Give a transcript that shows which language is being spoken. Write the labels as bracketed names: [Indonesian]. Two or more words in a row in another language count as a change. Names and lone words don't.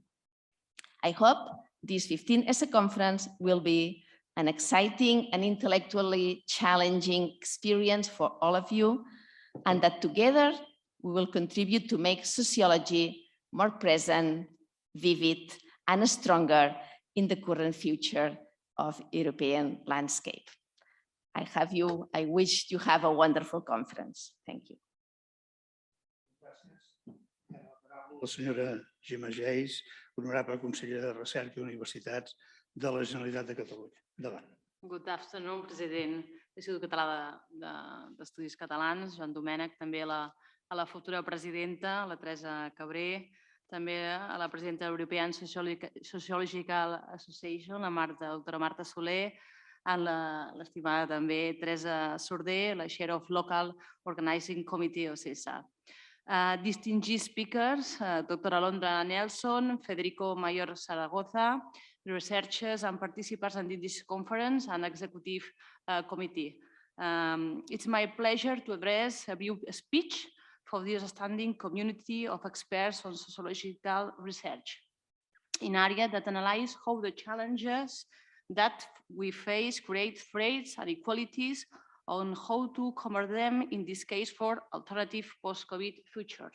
[English] I hope this 15th ESA conference will be an exciting and intellectually challenging experience for all of you, and that together we will contribute to make sociology more present, vivid, and stronger in the current future of European landscape. I wish you have a wonderful conference. Thank you. [Catalan] La senyora Gemma Geis, honorable consellera de Recerca i Universitats de la Generalitat de Catalunya. Endavant. [English] Good afternoon, [Catalan] president de l'Institut Català d'Estudis Catalans, Joandomènec, també a la futura presidenta, la Teresa Cabré, també a la presidenta de l'European Sociological Association, la doctora Marta Soler, a l'estimada també Teresa Sordé, la [English] Chair of Local Organizing Committee of CESA. Distinguished speakers, Dr. Alondra Nelson, Federico Mayor Zaragoza, researchers and participants in this conference and executive committee. It's my pleasure to address a brief speech for this outstanding community of experts on sociological research in areas that analyze how the challenges that we face create threats and inequalities on how to combat them, in this case for alternative post-COVID futures.